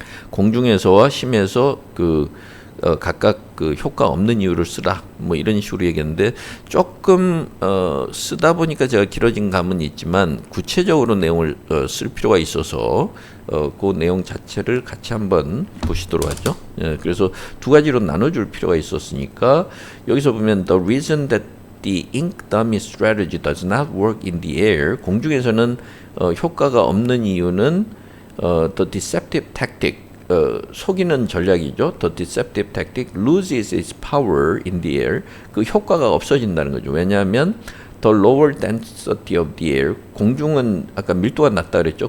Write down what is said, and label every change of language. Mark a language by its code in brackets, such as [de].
[ko] 공중에서와 심에서 그 각각 그 효과 없는 이유를 쓰라 뭐 이런 식으로 얘기했는데 조금 쓰다 보니까 제가 길어진 감은 있지만 구체적으로 내용을 쓸 필요가 있어서 그 내용 자체를 같이 한번 보시도록 하죠. 예, 그래서 두 가지로 나눠줄 필요가 있었으니까 여기서 보면 [en] the reason that the ink dummy strategy does not work in the air [ko] 공중에서는 효과가 없는 이유는 [en] the deceptive tactic [ko] 속이는 전략이죠. [en] The deceptive tactic loses its power in the air. [ko] 그 효과가 없어진다는 거죠. 왜냐하면 [en] the lower density of the air [ko] 공중은 아까 밀도가 낮다 그랬죠.